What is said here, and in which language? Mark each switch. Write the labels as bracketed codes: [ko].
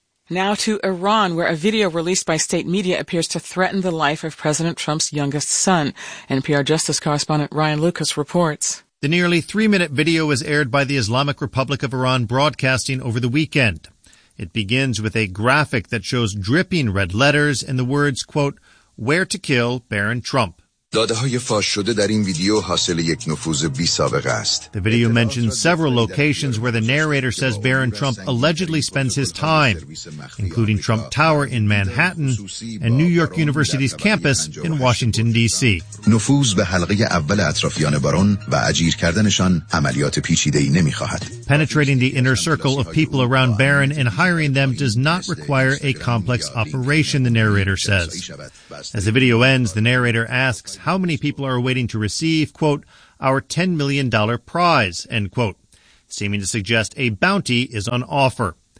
[en] Now to Iran, where a video released by state media appears to threaten the life of President Trump's youngest son. NPR Justice correspondent Ryan Lucas reports. The nearly 3-minute video was aired by the Islamic Republic of Iran broadcasting over the weekend. It begins with a graphic that shows dripping red letters and the words, quote, "Where to kill Barron Trump." [fa] داده‌های فاش شده در این ویدیو حاصل یک نفوذ بی سابقه است. [en] The video mentions several locations where the narrator says Barron Trump allegedly spends his time, including Trump Tower in Manhattan and New York University's campus in Washington D.C. [fa] نفوذ به حلقه اول اطرافیان بارون و اجیر کردنشان عملیات پیچیده‌ای نمی‌خواهد. [en] Penetrating the inner circle of people around Barron and hiring them does not require a complex operation, the narrator says. As the video ends, the narrator asks how many people are waiting to receive, quote, our $10 million prize, end quote, seeming to suggest a bounty is on offer.